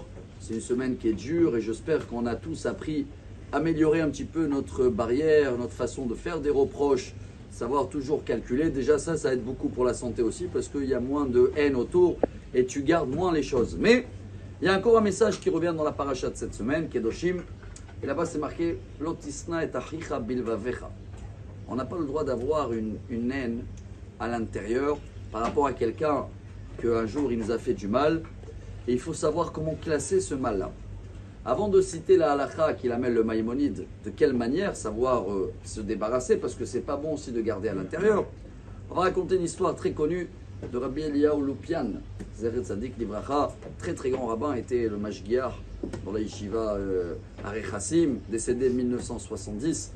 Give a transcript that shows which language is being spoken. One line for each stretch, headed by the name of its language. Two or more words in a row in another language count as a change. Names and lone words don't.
French: C'est une semaine qui est dure et j'espère qu'on a tous appris à améliorer un petit peu notre barrière, notre façon de faire des reproches, savoir toujours calculer. Déjà, ça aide beaucoup pour la santé aussi parce qu'il y a moins de haine autour et tu gardes moins les choses. Mais il y a encore un message qui revient dans la paracha de cette semaine, Kedoshim. Et là-bas, c'est marqué
Hebrew: לא תשנא את אחיך בלבבך.
French: On n'a pas le droit d'avoir une haine à l'intérieur par rapport à quelqu'un qu'un jour il nous a fait du mal. Et il faut savoir comment classer ce mal-là. Avant de citer la halakha qu'il amène le Maïmonide, de quelle manière savoir se débarrasser, parce que c'est pas bon aussi de garder à l'intérieur, on va raconter une histoire très connue de Rabbi Eliyahu Lupian,
Hebrew: זכר צדיק לברכה,
French: très très grand rabbin, était le Mashgiach dans la yeshiva Arei Chassim, décédé en 1970.